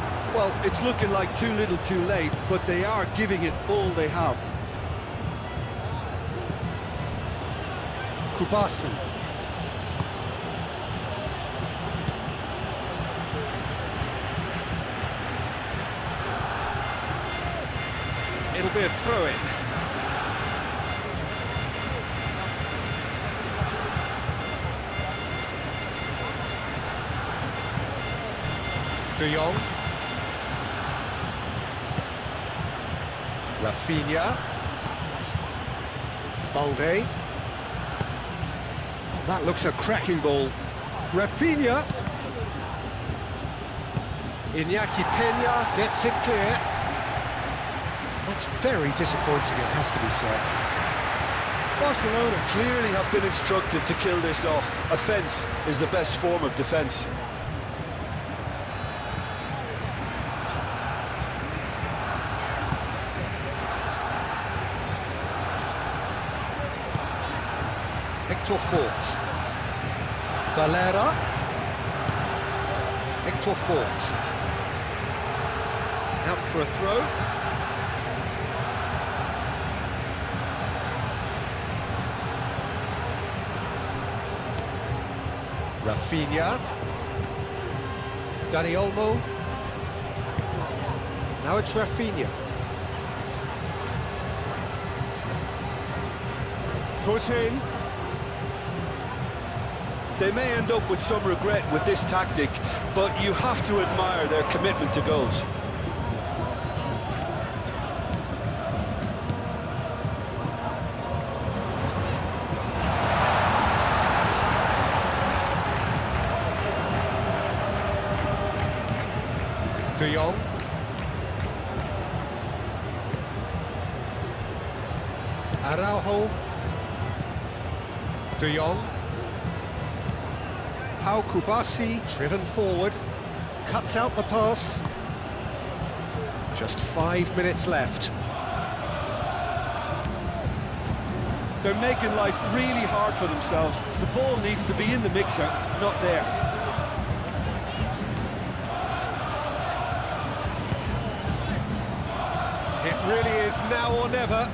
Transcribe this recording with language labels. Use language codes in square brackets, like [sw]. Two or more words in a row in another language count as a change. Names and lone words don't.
[en] Well, it's looking like too little too late, but they are giving it all they have. Kubasi. It'll be a throw-in. De Jong. Rafinha. Balde. Oh, that looks a cracking ball. Rafinha. Iñaki Peña gets it clear. That's very disappointing, it has to be said. Barcelona clearly have been instructed to kill this off. Offence is the best form of defence. Hector Fort. Valera. Hector Fort. Out for a throw. Rafinha. Dani Olmo. Now it's Rafinha. Foot in. They may end up with some regret with this tactic, but you have to admire their commitment to goals. De Jong. Araujo. De Jong. Pau Kubasi, driven forward, cuts out the pass. Just 5 minutes left. They're making life really hard for themselves. The ball needs to be in the mixer, not there. It really is now or never.